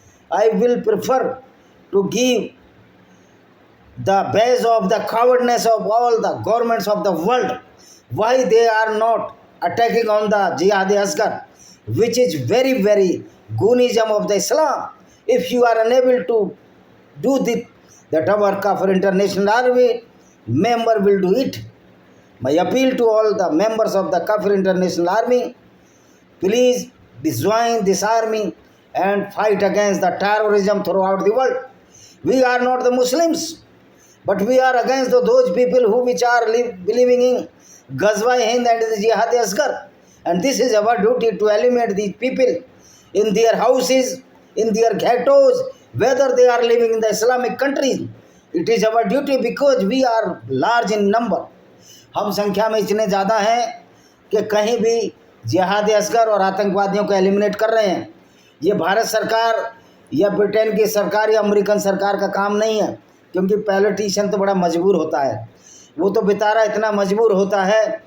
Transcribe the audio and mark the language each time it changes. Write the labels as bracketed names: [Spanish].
[English] I will prefer to give the base of the cowardness of all the governments of the world, why they are not attacking on the Jihad Asgar, which is very goonism of the Islam. If you are unable to do that our Kafir International Army member will do it. My appeal to all the members of the Kafir International Army, please join this army and fight against the terrorism throughout the world. We are not the Muslims, but we are against those people which are believing in Gazwa Hind and the Jihad Asgar, and this is our duty to eliminate these people in their houses, in their ghettos, whether they are living in the Islamic countries it is our duty because we are large in number. [Hindi] हम संख्या में इतने ज़्यादा हैं कि कहीं भी जिहाद असगर और आतंकवादियों को एलिमिनेट कर रहे हैं। ये भारत सरकार या ब्रिटेन की सरकार या अमेरिकन सरकार का काम नहीं है, क्योंकि पॉलिटिशियन तो बड़ा मजबूर होता है, वो तो बेचारा इतना मजबूर होता है।